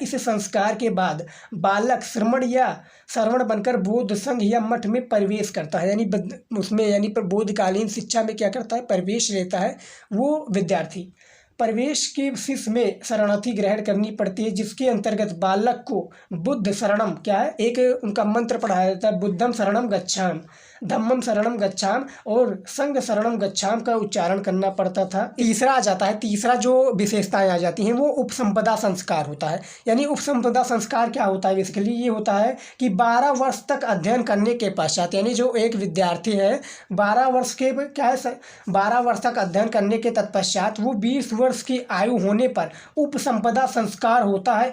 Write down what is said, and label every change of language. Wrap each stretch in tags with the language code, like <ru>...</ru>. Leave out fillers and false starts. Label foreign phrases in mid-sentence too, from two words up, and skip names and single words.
<hi>इस संस्कार के बाद बालक श्रवण बनकर बौद्ध संघ या मठ में प्रवेश करता है, यानी उसमें यानी पर बौद्धकालीन शिक्षा में क्या करता है, प्रवेश लेता है वो विद्यार्थी। प्रवेश के शिष्य में शरणार्थी ग्रहण करनी पड़ती है, जिसके अंतर्गत बालक को</hi> <pi>बुद्ध शरणम</pi> <hi>क्या है, एक उनका मंत्र पढ़ाया जाता है,</hi> <pi>बुद्धम शरणम गच्छाम, धम्मम शरणम गच्छाम और संघ शरणम गच्छाम</pi> <hi>का उच्चारण करना पड़ता था। तीसरा आ जाता है, तीसरा जो विशेषताएं आ जाती हैं वो उपसंपदा संस्कार होता है। यानी उपसंपदा संस्कार क्या होता है, बेसिकली ये होता है कि 12 वर्ष तक अध्ययन करने के पश्चात, यानी जो एक विद्यार्थी है 12 वर्ष के क्या है 12 वर्ष तक अध्ययन करने के तत्पश्चात वो 20 वर्ष की आयु होने पर उपसंपदा संस्कार होता है।</hi>